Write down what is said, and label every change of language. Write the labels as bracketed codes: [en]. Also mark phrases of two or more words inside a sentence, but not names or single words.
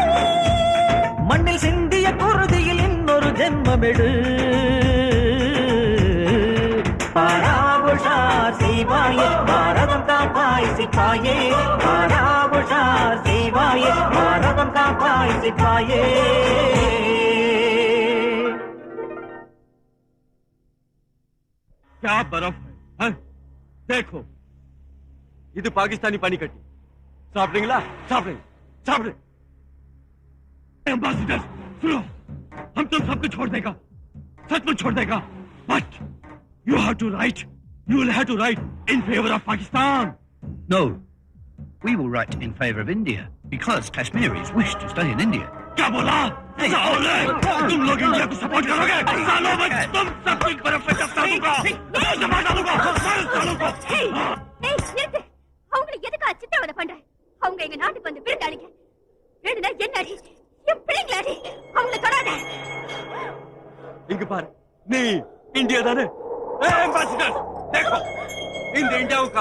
[ta] மண்ணில் சிந்திய குருதியில் இன்னொரு ஜென்மமெடு பாரா உஷார் செய்வாயே பாரதம் காப்பாய் சிப்பாயே பாரா உஷார் செய்வாயே பாரதம் காப்பாய் சிப்பாயே [hi] क्या बर्फ है हाँ? [en] देखो [ta] இது பாகிஸ்தானி பனிக்கட்டி சாப்பிடுங்களா சாப்பிடுங்க சாப்பிடுங்க [hi] एम्बेसडर सुनो हम तुम सबको छोड़ देगा सचमुच छोड़ देगा [en] But you have to write you will have to write in favor of Pakistan No, we will write in favor of India because Kashmiris wish to stay in India. [hi] क्या बोला साले तुम लोग इंडिया को सपोर्ट करोगे सालों में तुम सब कुछ बर्फ में चपका दूंगा जमा डालूंगा सालों को [ta] ஏய் நிறுத்து அவங்களை எதுக்கு சித்திரவதை பண்ற அவங்க எங்க நாட்டுக்கு வந்து விருந்தாளிங்க வேணுனா என்னடி என் பிள்ளைங்களாடி அவங்களை தொடாத இங்க பாரு நீ இந்தியா தானே [hi] एम्बेसडर देखो [ta] இந்த இந்தியாவுக்கு